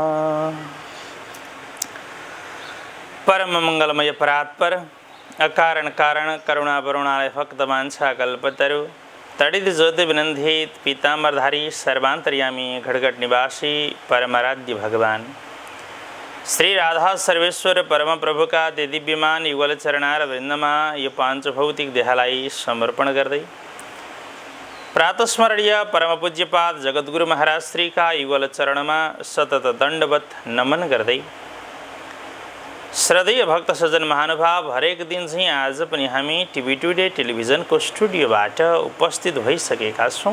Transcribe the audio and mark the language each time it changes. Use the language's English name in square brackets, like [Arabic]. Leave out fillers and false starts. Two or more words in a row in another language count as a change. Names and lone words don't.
[Nepali] परम मंगलमय परात्पर अकारण कारण करुणा वरुणालय भक्त वांछा कल्पतरु तड़ित ज्योति विनंदित पीतांबरधारी सर्वांतर्यामी घटघट निवासी परमाराध्य भगवान श्री राधा सर्वेश्वर परम प्रभु का दिव्यमान युगल चरणार वृंदमा यो पांच भौतिक देहालाई समर्पण गर्दै प्रातस्मरणीय परम पूज्यपाद जगद्गुरु महाराज श्री का युगल चरणमा सतत दंडवत नमन गर्दै श्रद्धेय भक्त सज्जन महानुभाव हरेक दिन चाहिँ आज पनि हामी टिभी टुडे टेलिभिजनको स्टुडियोबाट उपस्थित भइसकेका छौँ।